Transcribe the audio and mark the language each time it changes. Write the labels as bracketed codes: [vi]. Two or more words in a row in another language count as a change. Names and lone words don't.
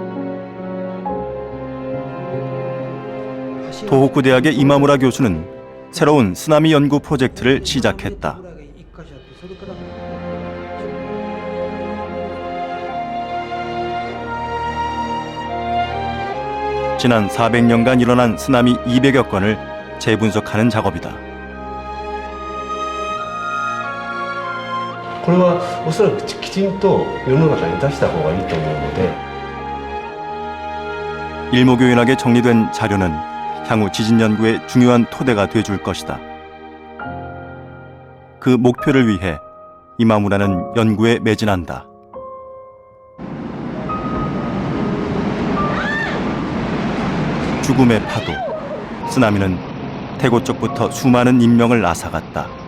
[ko] 도호쿠 대학의 이마무라 교수는 새로운 쓰나미 연구 프로젝트를 시작했다. 지난 400년간 일어난 쓰나미 200여 건을 재분석하는 작업이다. [ja] これはおそらくきちんと世の中に出した方がいいと思うので [ko] 일목요연하게 정리된 자료는 향후 지진 연구의 중요한 토대가 돼줄 것이다. 그 목표를 위해 이마무라는 연구에 매진한다. 죽음의 파도, 쓰나미는 대구 쪽부터 수많은 인명을 앗아갔다.